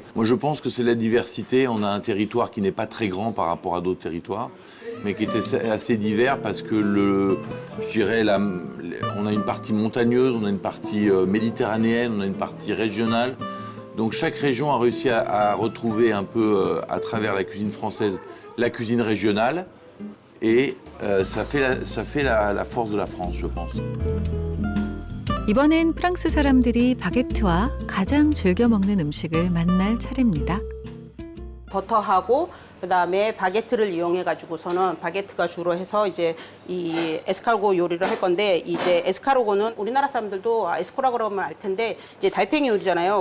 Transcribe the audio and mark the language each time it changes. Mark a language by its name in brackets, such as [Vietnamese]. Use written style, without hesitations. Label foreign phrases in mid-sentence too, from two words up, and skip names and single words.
[French] Moi, je pense que c'est la diversité. On a un territoire qui n'est pas très grand par rapport à d'autres territoires, mais qui est assez divers parce que je dirais, on a une partie montagneuse, on a une partie méditerranéenne, on a une partie régionale. Donc chaque région a réussi à retrouver un peu, à travers la cuisine française, la cuisine régionale. Et ça fait la force de la France, je pense. [Korean] 이번엔 프랑스 사람들이 바게트와 가장 즐겨 먹는 음식을 만날 차례입니다. 버터하고 그다음에 바게트를 이용해 가지고서는 바게트가 주로 해서 이제 이 에스카르고 요리를 할 건데 이제 에스카르고는 우리나라 사람들도 에스코라 그러면 알 텐데 이제 달팽이 요리잖아요.